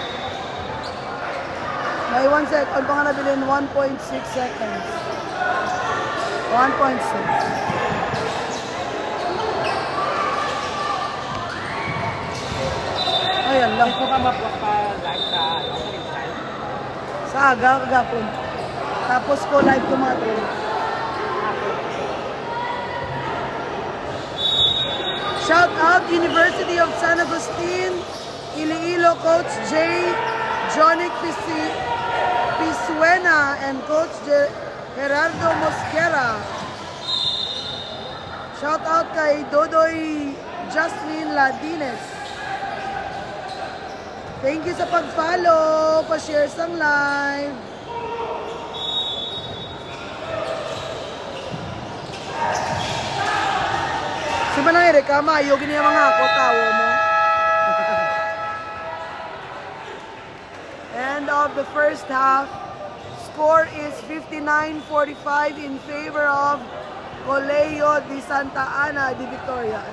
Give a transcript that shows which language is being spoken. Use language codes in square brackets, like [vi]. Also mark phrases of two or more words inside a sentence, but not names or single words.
[hil] May 1 second pa nga nabilin, 1.6 seconds. 1.6. Ay, Allah. Ito ka mapapag-live sa inside? Sa aga, kagapon. Tapos ko live ko mga [en] Shout out [hil] University of San Agustin, Iloilo, Coach J. Jonic Pisuena and Coach Gerardo Mosquera. [en] Shout out [hil] kay Dodoy Jasmine Ladines. [en] Thank you [hil] sa pag-follow, pa-share sang live. Si Manay Rekama, ayaw gini mga ako, tawo mo. [en] End of the first half. Score is 59-45 in favor of Colegio de Santa Ana de Victorias.